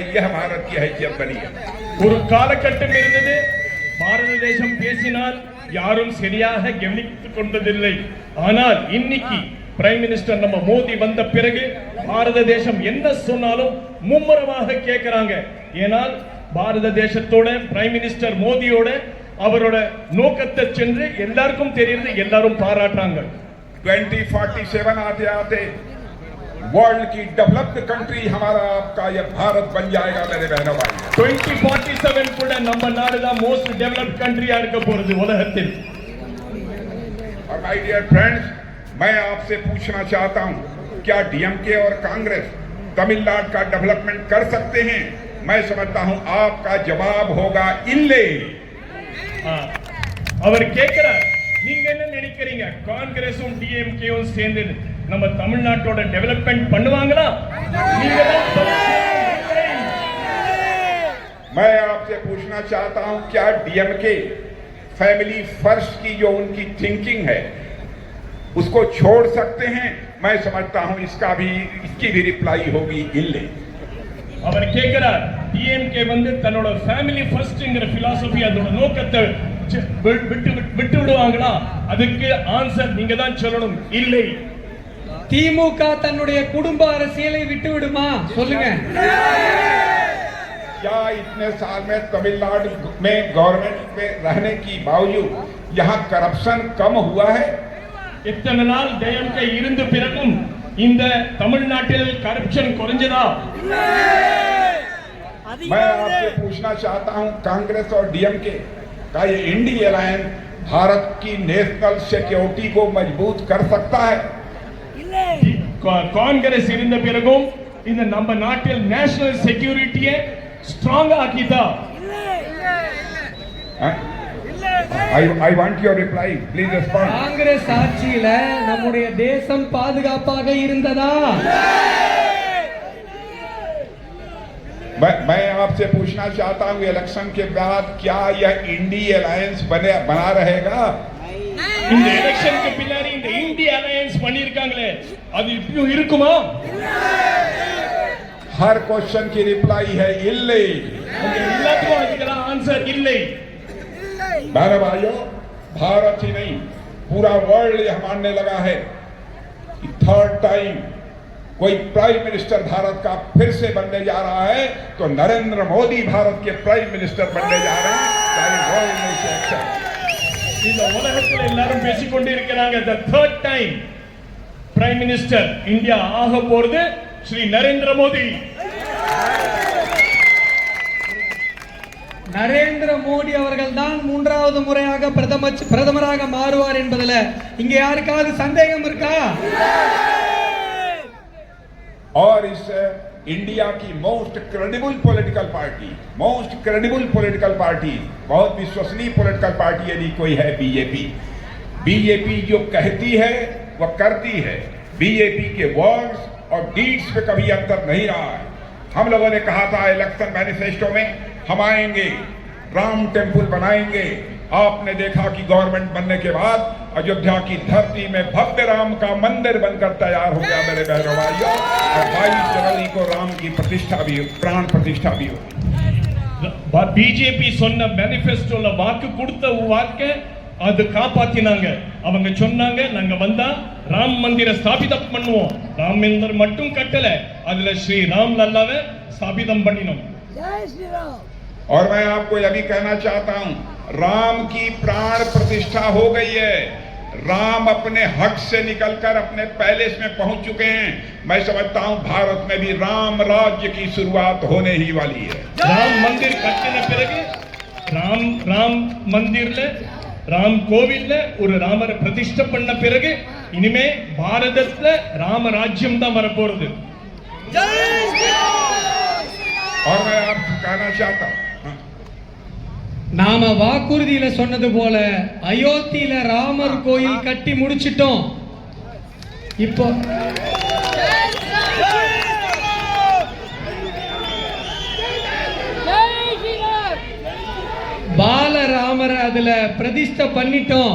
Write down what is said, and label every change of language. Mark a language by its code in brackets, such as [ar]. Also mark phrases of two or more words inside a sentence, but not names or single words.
[hi] यह भारत की हैसियत बनी है. [ta] ஒரு காலகட்டம் இருந்தது, பாரத தேசம் பேசினால் யாரும் சரியாக கவனித்துக் கொண்டதில்லை. ஆனால் இன்னைக்கு [en] prime minister [ta] நம்ம மோடி வந்த பிறகு பாரத தேசம் என்ன சொன்னாலும் மும்முரமாக கேட்கிறாங்க. ஏனால் பாரத தேசத்தோட [en] prime minister [ta] மோடியோட அவரோட நோக்கத்தை சென்று எல்லாருக்கும் தெரியுது, எல்லாரும் பாராட்டுறாங்க. [hi] 2047 आते आते वर्ल्ड की [en] developed country [hi] हमारा आपका यह भारत बन जाएगा मेरे बहनों भाई. [ta] 2047 கூட நம்ம நாடு தான் [en] most developed country [ta] இருக்க போறது உலகத்தில். [hi] और [en] my dear friends, [hi] मैं आपसे पूछना चाहता हूं, क्या डीएमके और कांग्रेस तमिलनाडु का डेवलपमेंट कर सकते हैं? मैं समझता हूं आपका जवाब होगा इल्ले. [ta] அவர் கேக்குறார், நீங்க என்ன நினைக்கிறீங்க, காங்கிரஸும் டிஎம்கேவும் சேர்ந்து நம்ம தமிழ்நாட்டோட டெவலப்மெண்ட் பண்ணுவாங்களா? நீங்க [hi] मैं आपसे पूछना चाहता हूं, क्या डीएमके [en] family first [hi] की जो उनकी थिंकिंग है उसको छोड़ सकते हैं? मैं समझता हूं इसकी भी रिप्लाई होगी इल्ले. [ta] அவர் கேக்குறார், டிஎம்கே வந்து தன்னோட [en] family first [ta] philosophy அதோட நோக்கத்தை விட்டு விடுவாங்களா? அதுக்கு ஆன்சர் நீங்க தான் சொல்லணும், இல்லை. திமுக தன்னுடைய குடும்ப அரசியலை விட்டு விடுமா? சொல்லுங்க. [hi] क्या इतने साल में तमिलनाडु में गवर्नमेंट में रहने की बावजूद यहाँ करप्शन कम हुआ है? [ta] இத்தனை நாள் டிஎம்கே இருந்த पिறகும் இந்த தமிழ்நாட்டில் करप्शन குறைஞ்சதா? [hi] मैं आपसे पूछना चाहता हूं, कांग्रेस और डीएमके का ये इंडी अलायंस भारत की [en] national security [hi] को मजबूत कर सकता है? [ta] காங்கிரஸ் இருந்த பிறகும் இந்த நம்ம நாட்டில் [en] national security strong [ta] ஆக்கிதா? [en] I want your reply. Please respond. [ta] காங்கிரஸ் ஆட்சியில நம்முடைய தேசம் பாதுகாப்பாக இருந்ததா? [hi] मैं आपसे पूछना चाहता हूं, इलेक्शन के बाद क्या यह इंडी अलायंस बना रहेगा? [ta] இந்த எலெக்ஷனுக்கு பின்னாடி இந்த இந்திய அலையன்ஸ் பண்ணிருக்காங்களே, அது இப்பவும் இருக்குமா? [hi] हर क्वेश्चन की रिप्लाई है इल्ले. [ta] எல்லாத்துக்கும் அதுக்கு आंसर இல்லை. [hi] बहनों भाइयों, भारत ही नहीं पूरा वर्ल्ड यह मानने लगा है कि [en] third time [hi] कोई [en] prime minister [hi] भारत का फिर से बनने जा रहा है तो नरेंद्र मोदी भारत के [en] prime minister [hi] बनने जा रहे हैं. [ta] இந்த உலகத்துல எல்லாரும் பேசிக்கொண்டு இருக்கிறாங்க, [en] the third time prime minister [ta] இந்தியா ஆக போறது ஸ்ரீ நரேந்திர மோடி. நரேந்திர மோடி அவர்கள் தான் மூன்றாவது முறையாக பிரதமராக மாறுவார் என்பதில் இங்க யாருக்காவது சந்தேகம் இருக்கா? [hi] और इस इंडिया की [en] most credible political party, [hi] बहुत विश्वसनीय [en] political party [hi] यदि कोई है बीजेपी जो कहती है वह करती है. बीजेपी के वर्ड्स और डीड्स पे कभी अंतर नहीं रहा है. हम लोगों ने कहा था [en] election manifesto [hi] में, हम आएंगे, राम टेम्पल बनाएंगे. आपने देखा कि गवर्नमेंट बनने के बाद अयोध्या की धरती में भव्य राम का मंदिर बनकर तैयार हो गया मेरे बहनों भाइयों. और 22 जनवरी को राम की प्रतिष्ठा भी, प्राण प्रतिष्ठा भी होगी. [ta] பிஜேபி சொன்ன மேனிஃபெஸ்டோல வாக்கு கொடுத்த வாக்கை அது காப்பாத்தினாங்க. அவங்க சொன்னாங்க, நாங்க வந்தா ராம் மந்திர ஸ்தாபிதம் பண்ணுவோம். ராம் மந்திர் மட்டும் கட்டல, அதுல ஸ்ரீ ராம் லல்லாவை ஸ்தாபிதம் பண்ணினோம். [hi] और मैं आपको यह भी कहना चाहता हूं, राम की प्राण प्रतिष्ठा हो गई है. राम अपने हक से निकलकर अपने पैलेस में पहुंच चुके हैं. मैं समझता हूं भारत में भी राम राज्य की शुरुआत होने ही वाली है. [ta] राम मंदिर कट्टिன பிறகு ராம் மந்திர்ல, ராம் கோவில்ல ஒரு ராமரை பிரதிஷ்டை பண்ண பிறகு இனிமே பாரதத்துல ராம ராஜ்யம் தான் வரப்போறது. [hi] और मैं आपको कहना चाहता हूं, [ta] நாம வாக்குறுதியில சொன்னது போல அயோத்தியில ராமர் கோயில் கட்டி முடிச்சிட்டோம். இப்போ பாலராமரை அதுல பிரதிஷ்டை பண்ணிட்டோம்.